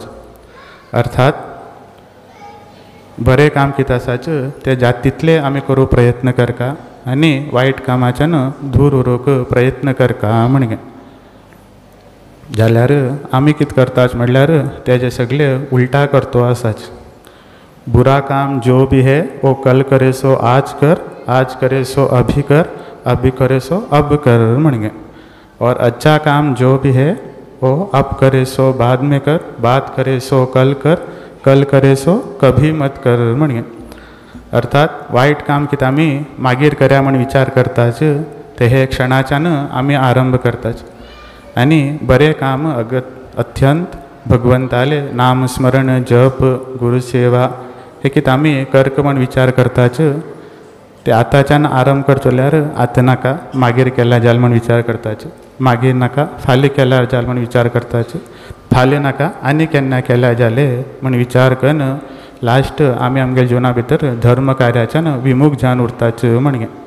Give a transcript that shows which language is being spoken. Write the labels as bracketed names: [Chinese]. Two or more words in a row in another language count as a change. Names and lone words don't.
[Konkani] अर्थात बरें काम कितें आसाच तें जाता तितलें आमी करूं प्रयत्न करका आनी वायट कामाच्यान दूर उरूंक प्रयत्न करका म्हणगे. जाल्यार आमी कितें करताच म्हणल्यार तेजे सगळे उलटा करतो आसाच. [Hindi] बुरा काम जो भी है वो कल करे सो आज करे सो अभी करे सो अब कर म्हणगे. और अच्छा काम जो भी है वो अब करे सो बाद में कर, बात करे सो कल करे सो कभी मत कर म्हणगे. [Konkani] अर्थात वायट काम कितें आमी मागीर करया म्हण विचार करताच ते हे क्षणाच्यान आमी आरंभ करताच आनी बरें काम अत्यंत भगवंताले नामस्मरण, जप, गुरुसेवा हे कितें आमी करक म्हण विचार करताच ते आतांच्यान आरंभ करचो जाल्यार आतां नाका, मागीर केल्यार जाल म्हण विचार करताच, मागीर नाका फाल्यां केल्यार जाल म्हण विचार करताच, फाल्यां नाका आनी केन्ना केल्यार जाले म्हण विचार करून लास्ट आमी आमगे जिवना भितर धर्म कार्याच्यान विमुख जावन उरताच म्हणगे.